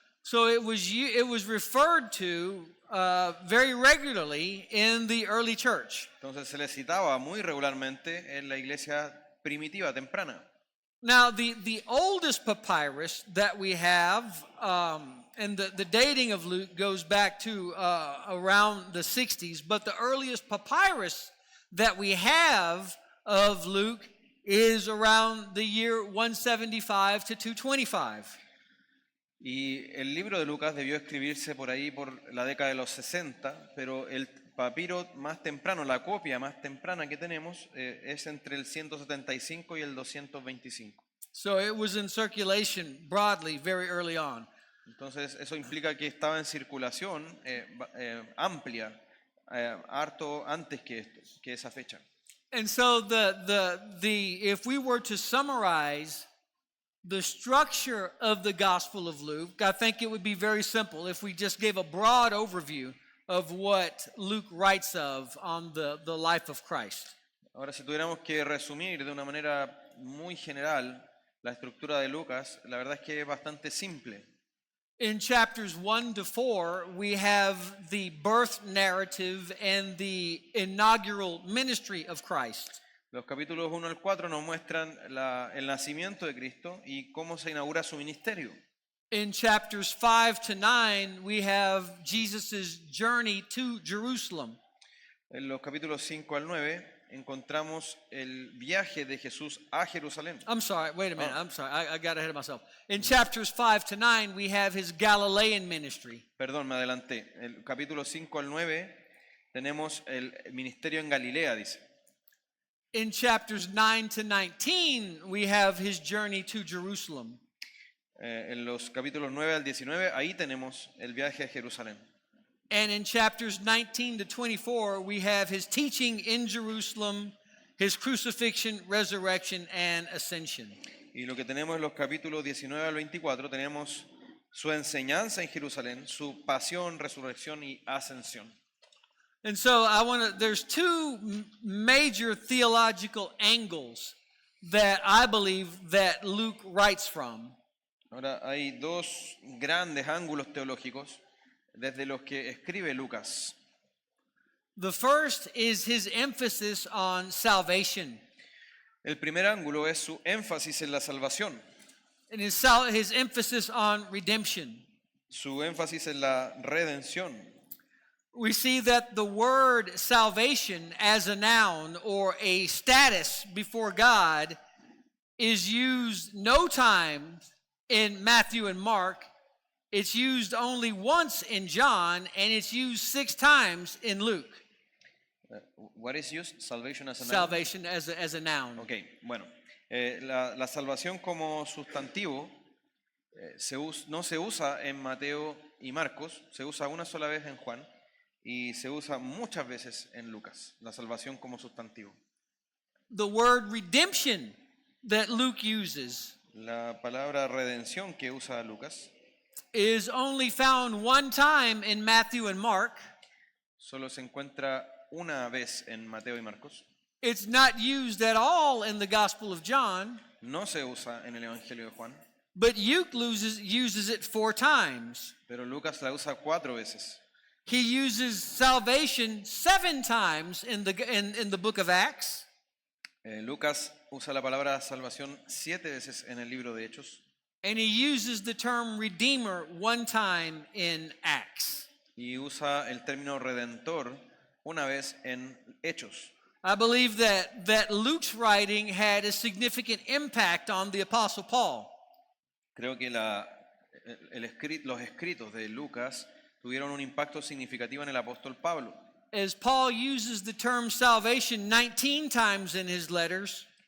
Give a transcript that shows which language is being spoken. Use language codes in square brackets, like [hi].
[en] So it was referred to very regularly in the early church. [es] Entonces se le citaba muy regularmente en la iglesia primitiva, temprana. [en] Now, the oldest papyrus that we have, and the dating of Luke goes back to around the 60s, but the earliest papyrus that we have of Luke is around the year 175 to 225. [es] Y el libro de Lucas debió escribirse por ahí por la década de los 60, pero el papiro más temprano, la copia más temprana que tenemos, es entre el 175 y el 225. [en] So it was in circulation broadly very early on. [es] Entonces eso implica que estaba en circulación amplia, harto antes que esa fecha. [en] And so if we were to summarize the structure of the Gospel of Luke, I think it would be very simple if we just gave a broad overview of what Luke writes of on the life of Christ. [es] Ahora, si tuviéramos que resumir de una manera muy general la estructura de Lucas, la verdad es que es bastante simple. [en] In chapters 1 to 4, we have the birth narrative and the inaugural ministry of Christ. [es] Los capítulos 1 al 4 nos muestran el nacimiento de Cristo y cómo se inaugura su ministerio. [en] In chapters 5 to 9, we have Jesus' journey to Jerusalem. [es] En los capítulos 5 al 9 encontramos el viaje de Jesús a Jerusalén. [en] I'm sorry, wait a minute. I'm sorry, I got ahead of myself. In chapters 5 to 9, we have his Galilean ministry. [es] Perdón, me adelanté. El capítulo 5 al 9 tenemos el ministerio en Galilea, dice. [en] In chapters 9 to 19, we have his journey to Jerusalem. [es] En los capítulos 9 al 19, ahí tenemos el viaje a Jerusalén. [en] And in chapters 19 to 24, we have his teaching in Jerusalem, his crucifixion, resurrection, and ascension. [es] Y lo que tenemos en los capítulos 19 al 24, tenemos su enseñanza en Jerusalén, su pasión, resurrección y ascensión. [en] And so there's two major theological angles that I believe that Luke writes from. [es] Ahora, hay dos grandes ángulos teológicos desde los que escribe Lucas. [en] The first is his emphasis on salvation. [es] El primer ángulo es su énfasis en la salvación, [en] And his emphasis on redemption. [es] su énfasis en la redención. [en] we see that the word salvation as a noun or a status before God is used no time in Matthew and Mark. It's used only once in John, and it's used 6 times in Luke. What is used? Salvation as a noun? Salvation as a noun. [es] Ok, bueno. La salvación como sustantivo no se usa en Mateo y Marcos, se usa una sola vez en Juan y se usa muchas veces en Lucas, la salvación como sustantivo. [en] The word redemption that Luke uses [es] La palabra redención que usa Lucas [en] is only found one time in Matthew and Mark. [es] solo se encuentra una vez en Mateo y Marcos. [en] It's not used at all in the Gospel of John, [es] No se usa en el Evangelio de Juan, [en] but Luke uses it 4 times. [es] pero Lucas la usa 4 veces. [en] He uses salvation 7 times in the book of Acts. [es] Lucas usa la palabra salvación 7 veces en el libro de Hechos [en] And he uses the term redeemer 1 time in Acts. [es] y usa el término redentor una vez en Hechos. [en] I believe that Luke's writing had a significant impact on the Apostle Paul. [es] Creo que los escritos de Lucas tuvieron un impacto significativo en el apóstol Pablo. [en] As Paul uses the term salvation 19 times in his letters,